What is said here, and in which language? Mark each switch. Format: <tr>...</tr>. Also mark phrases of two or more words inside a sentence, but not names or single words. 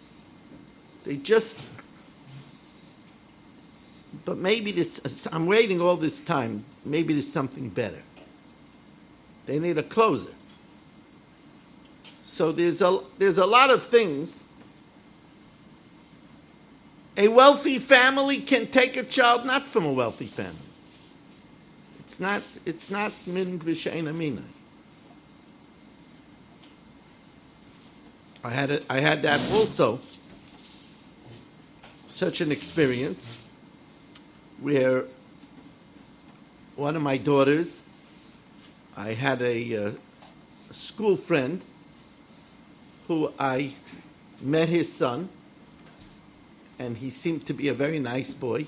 <en>But maybe this, I'm waiting all this time, maybe there's something better. They need a closer. So there's a lot of things. A wealthy family can take a child not from a wealthy family. It's not</en> <he>מין בשאינו מינו.</he> <en>I had that also. Such an experience where one of my daughters, I had a school friend who I met his son, and he seemed to be a very nice boy.</en>